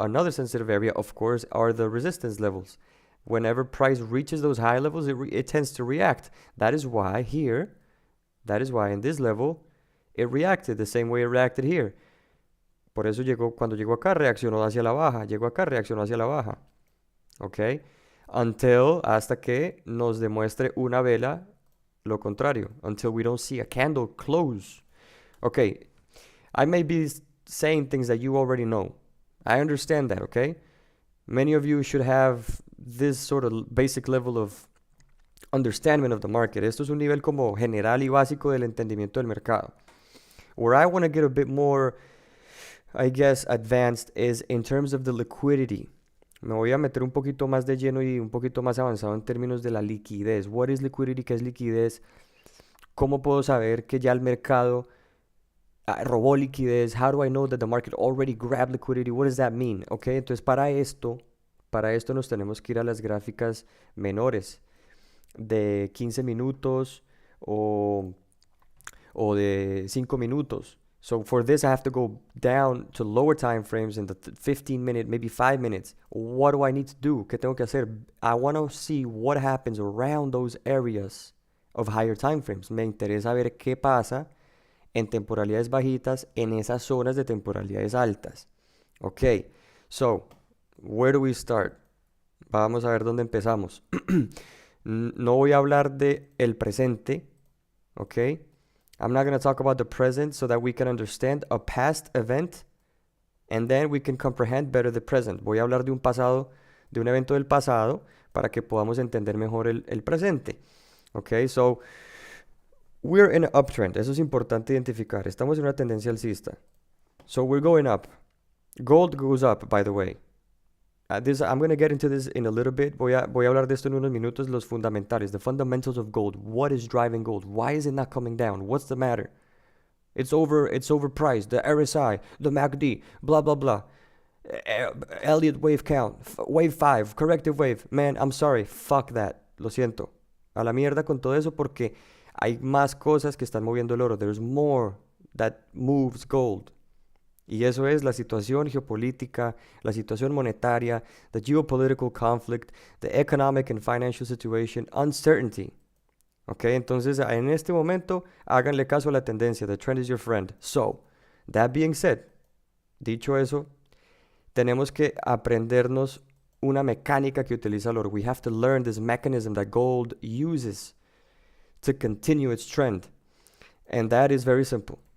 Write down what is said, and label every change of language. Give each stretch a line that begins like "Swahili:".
English: Another sensitive area, of course, are the resistance levels. Whenever price reaches those high levels, it tends to react. That is why in this level, it reacted the same way it reacted here.
Spanish: Por eso cuando llegó acá, reaccionó hacia la baja. Llegó acá, reaccionó hacia la baja. ¿Ok? Hasta que nos demuestre una vela lo contrario.
English: Until we don't see a candle close. Okay, I may be saying things that you already know. I understand that, okay? Many of you should have this sort of basic level of understanding of the market.
Spanish: Esto es un nivel como general y básico del entendimiento del mercado.
English: Where I want to get a bit more, I guess, advanced is in terms of the liquidity.
Spanish: Me voy a meter un poquito más de lleno y un poquito más avanzado en términos de la liquidez.
English: What is liquidity?
Spanish: ¿Qué es liquidez? ¿Cómo puedo saber que ya el mercado robó liquidez?
English: How do I know that the market already grabbed liquidity? What does that mean?
Spanish: Okay, entonces para esto nos tenemos que ir a las gráficas menores de 15 minutos o de 5 minutos.
English: So for this, I have to go down to lower time frames in the 15 minute, maybe 5 minutes. What do I need to do?
Spanish: ¿Qué tengo que hacer?
English: I want to see what happens around those areas of higher time frames.
Spanish: Me interesa ver qué pasa en temporalidades bajitas en esas zonas de temporalidades altas.
English: Ok, so, where do we start?
Spanish: Vamos a ver dónde empezamos. No voy a hablar de el presente, ok.
English: I'm not going to talk about the present so that we can understand a past event and then we can comprehend better the present.
Spanish: Voy a hablar de un evento del pasado para que podamos entender mejor el presente.
English: Okay, so we're in an uptrend.
Spanish: Eso es importante identificar. Estamos en una tendencia alcista.
English: So we're going up. Gold goes up, by the way. I'm going to get into this in a little bit.
Spanish: Voy a hablar de esto en unos minutos, los fundamentales,
English: the fundamentals of gold. What is driving gold? Why is it not coming down? What's the matter? It's overpriced. The RSI, the MACD, blah, blah, blah. Elliott wave count, wave 5, corrective wave. Man, I'm sorry. Fuck that.
Spanish: Lo siento. A la mierda con todo eso porque hay más cosas que están moviendo el oro.
English: There's more that moves gold.
Spanish: Y eso es la situación geopolítica, la situación monetaria,
English: the geopolitical conflict, the economic and financial situation, uncertainty.
Spanish: Ok, entonces en este momento háganle caso a la tendencia.
English: The trend is your friend. So, that being said,
Spanish: dicho eso, tenemos que aprendernos una mecánica que utiliza el oro.
English: We have to learn this mechanism that gold uses to continue its trend. And that is very simple.